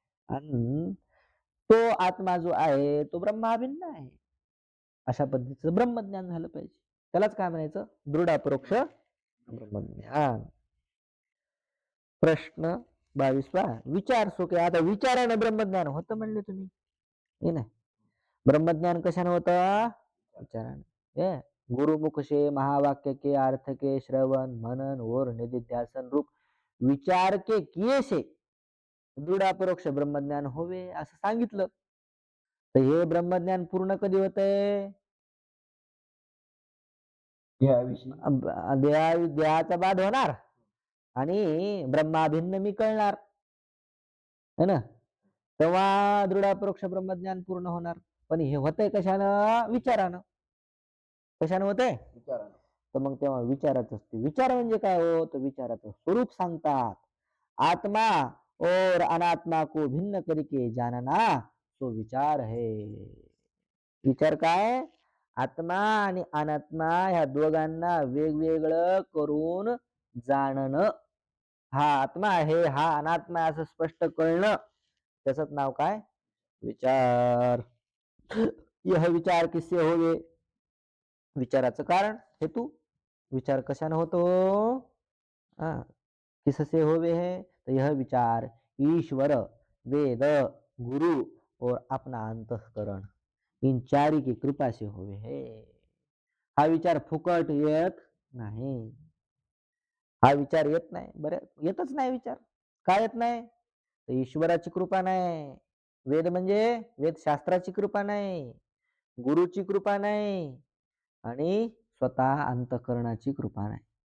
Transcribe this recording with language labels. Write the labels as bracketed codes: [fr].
[mr] आणि तो आत्मा जो आहे तो ब्रह्माभिन्न आहे अशा पद्धतीचं ब्रह्मज्ञान झालं पाहिजे. त्यालाच काय म्हणायचं, दृढ अपरोक्ष ब्रह्मज्ञान. प्रश्न 22वा. विचार सुखे. आता विचाराने ब्रह्मज्ञान होतं म्हणले तुम्ही, हे नाही. ब्रह्मज्ञान कशाने होतं, विचाराने. [hi] गुरुमुख से महावाक्य के अर्थ के श्रवण मनन और निधिध्यासन रूप विचार के किए से दृढ अपरोक्ष ब्रह्मज्ञान होवे [mr] असं सांगितलं. तर हे ब्रह्मज्ञान पूर्ण कधी होतंय, देहाचा बाध होणार आणि ब्रह्माभिन्न मी कळणार है ना, तेव्हा दृढ अपरोक्ष ब्रह्मज्ञान पूर्ण होणार. पण हे होतंय कशानं, विचारानं. कशानं होतंय, विचारानं. तर मग तेव्हा विचाराच असते. विचार म्हणजे काय हो, तर विचाराचं स्वरूप सांगतात. [hi] आत्मा और अनात्मा को भिन्न करके जानना तो विचार है. [mr] विचार काय, आत्मा आणि अनात्मा ह्या दोघांना वेगवेगळं करून जाणणं. हा आत्मा आहे, हा अनात्मा असं स्पष्ट कळणं, त्याच नाव काय, विचार. [hi] यह विचार किससे होवे, [mr] विचाराचं कारण हेतू, विचार कशाने होतो, हा, [hi] किससे होवे है, तो यह विचार ईश्वर, वेद, गुरु और अपना अंतःकरण, इन चारी की कृपा से होवे है. [mr] हा विचार फुकट येत नाही. हा विचार येत नाही, बरं येतच नाही विचार. का येत नाही, तर ईश्वराची कृपा नाही, वेद म्हणजे वेद शास्त्राची कृपा नाही, गुरुची कृपा नाही आणि स्वतः अंतःकरणाची कृपा नाही.